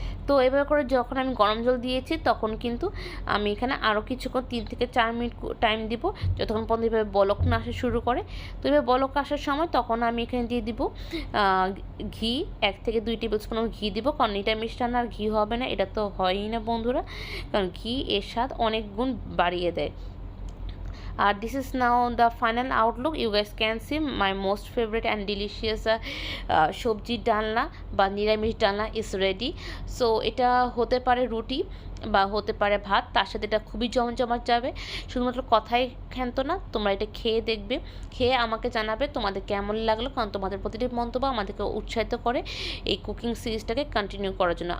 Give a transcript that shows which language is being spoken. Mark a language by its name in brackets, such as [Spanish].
[Bangla] তো এভাবে করে যখন আমি গরম জল দিয়েছি, তখন কিন্তু আমি এখানে আরও কিছুক্ষণ 3 থেকে 4 মিনিট টাইম দিব, যতক্ষণ পর্যন্ত এভাবে বলক না আসা শুরু করে। তো এভাবে বলক আসার সময় তখন আমি এখানে দিয়ে দিব ঘি, 1 থেকে 2 টেবিল স্পুন ঘি দিব, কারণ এটা মিষ্টান্ন আর ঘি হবে না, এটা তো হয়ই না বন্ধুরা, কারণ ঘি এর স্বাদ অনেক গুণ বাড়িয়ে দেয়। [English] This is now the final outlook. You guys can see my most favorite and delicious [Bangla] সবজি ডালনা বা নিরামিষ ডালনা [English] is ready. So [Bangla] এটা হতে পারে রুটি বা হতে পারে ভাত, তার সাথে এটা খুবই জমজমাট যাবে। শুধুমাত্র কথাই ক্ষান্ত না, তোমরা এটা খেয়ে দেখবে, খেয়ে আমাকে জানাবে তোমাদের কেমন লাগলো, কারণ তোমাদের প্রতিটি মন্তব্য আমাদেরকে উৎসাহিত করে এই কুকিং সিরিজটাকে কন্টিনিউ করার জন্য।